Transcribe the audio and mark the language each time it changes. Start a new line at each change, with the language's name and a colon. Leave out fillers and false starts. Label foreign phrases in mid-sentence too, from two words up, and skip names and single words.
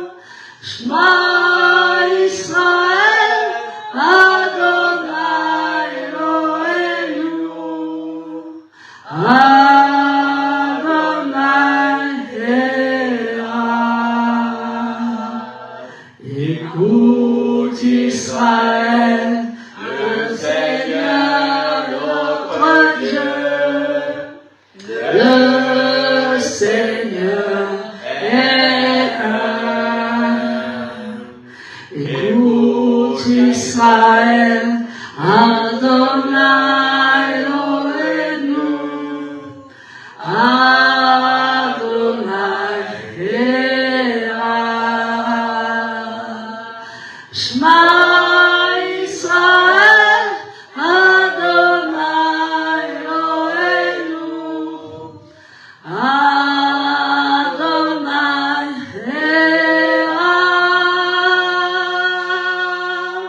Hebrew: שמע ישראל, אדוני אלוהינו, אדוני אחד.
French: Écoute Israël, le Seigneur notre Dieu, le Seigneur est un. Écoute Israël,
Hebrew: אדוני אלוהינו, אדוני אחד. שמע ישראל, אדוני אלוהינו, אדוני אחד.